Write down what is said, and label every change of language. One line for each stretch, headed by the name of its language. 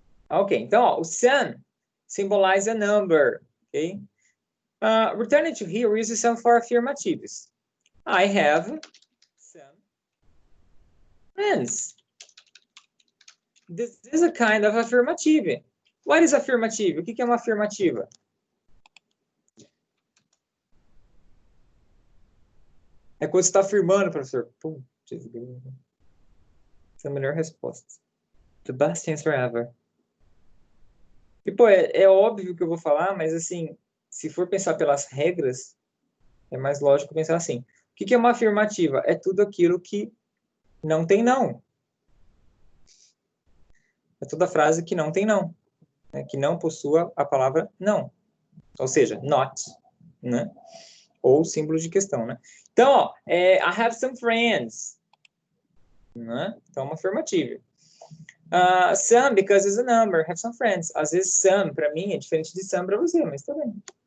English: Ok,
Portuguese: então, ó, o
English: some symbolize a number, ok? Returning to here, we use some for affirmatives. I have some friends. This is a kind of affirmative. What is affirmative?
Portuguese: O que é uma afirmativa? É quando você está afirmando, professor. Putz, essa é a melhor resposta.
English: The best answer ever.
Portuguese: E, pô, é óbvio que eu vou falar, mas, assim, se for pensar pelas regras, é mais lógico pensar assim. O que é uma afirmativa? É tudo aquilo que não tem não. É toda frase que não tem não. Né? Que não possua a palavra não. Ou seja, not. Né? Ou símbolo de questão, né? Então, ó,
English: I have some friends.
Portuguese: Né? Então, uma afirmativa.
English: Some, because it's a number. Have some friends.
Portuguese: Às vezes, some, para mim, é diferente de some para você, mas tá bem.